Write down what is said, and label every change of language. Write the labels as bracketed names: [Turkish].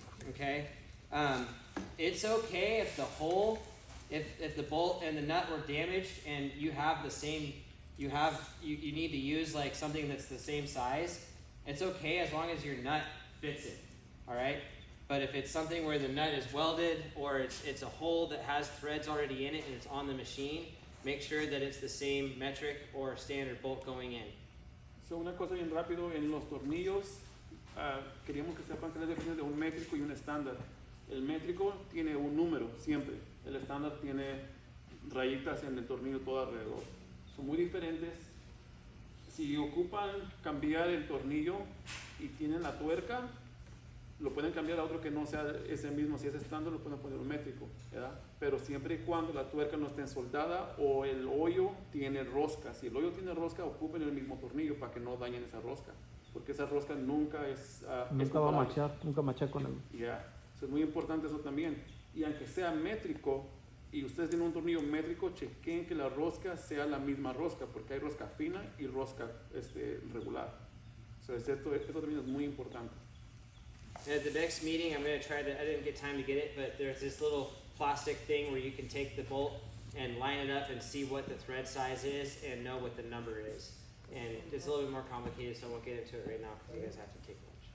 [English] Okay, it's okay if the hole, if the bolt and the nut were damaged and you have the same, you need to use like something that's the same size. It's okay as long as your nut fits it. All right. But if it's something where the nut is welded or it's a hole that has threads already in it and it's on the machine, make sure that it's the same metric or standard bolt going in. [Spanish] So, una cosa bien rápido, en los tornillos, queríamos que sepan que es la diferencia de un métrico y un estándar. El métrico tiene un número siempre, el estándar tiene rayitas en el tornillo todo alrededor. Son muy diferentes. Si ocupan cambiar el tornillo y tienen la tuerca, lo pueden cambiar a otro que no sea ese mismo. Si es estándar, lo pueden poner un métrico, ¿verdad? Pero siempre y cuando la tuerca no esté soldada o el hoyo tiene rosca. Si el hoyo tiene rosca, ocupen el mismo tornillo para que no dañen esa rosca, porque esa rosca nunca es nunca va a machar, nunca macha con el... Ya, es muy importante eso también. Y aunque sea métrico y ustedes tienen un tornillo métrico, chequen que la rosca sea la misma rosca, porque hay rosca fina y rosca regular. So, esto también es muy importante. [English] At the next meeting, I'm going to try to, I didn't get time to get it, but there's this little plastic thing where you can take the bolt and line it up and see what the thread size is and know what the number is. And it's a little bit more complicated, so I won't get into it right now because you guys have to take lunch.